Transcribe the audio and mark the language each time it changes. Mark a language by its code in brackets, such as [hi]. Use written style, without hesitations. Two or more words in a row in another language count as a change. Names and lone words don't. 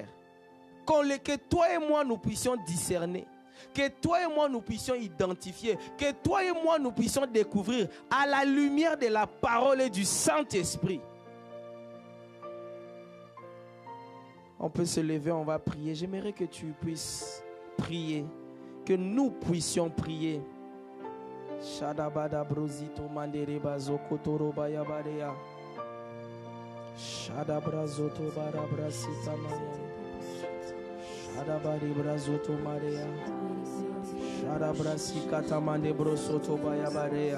[fr] Que toi et moi nous puissions discerner, que toi et moi nous puissions identifier, que toi et moi nous puissions découvrir à la lumière de la parole et du Saint-Esprit. On peut se lever, on va prier. J'aimerais que tu puisses prier, que nous puissions prier. Shadabada brozito mandere bazoko torobaya badea. Shadabrazoto barabrasita maya. Shadabari brazoto maria. Shadabrasi katamande brosoto baya badea.